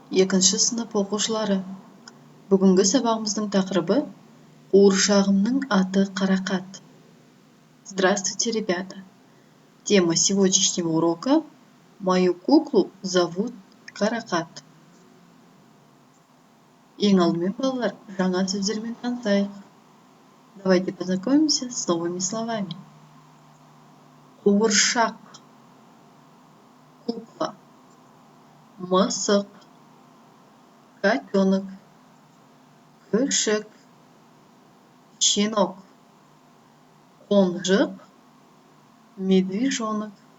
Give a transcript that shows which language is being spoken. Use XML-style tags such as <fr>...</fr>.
<kk>Екінші сынып оқушылары. Бүгінгі сабағымыздың тақырыбы «Қуыршағымның аты Қарақат».</kk> <ru>Здравствуйте, ребята! Тема сегодняшнего урока «Мою куклу зовут Каракат».</ru> <kk>Ең алдымен, балалар, жаңа сөздермен танысайық.</kk> <ru>Давайте познакомимся с новыми словами.</ru> <kk>Қуыршақ, кукла, мысық, котенок, күшік, щенок, қонжық, медвежонок.</kk>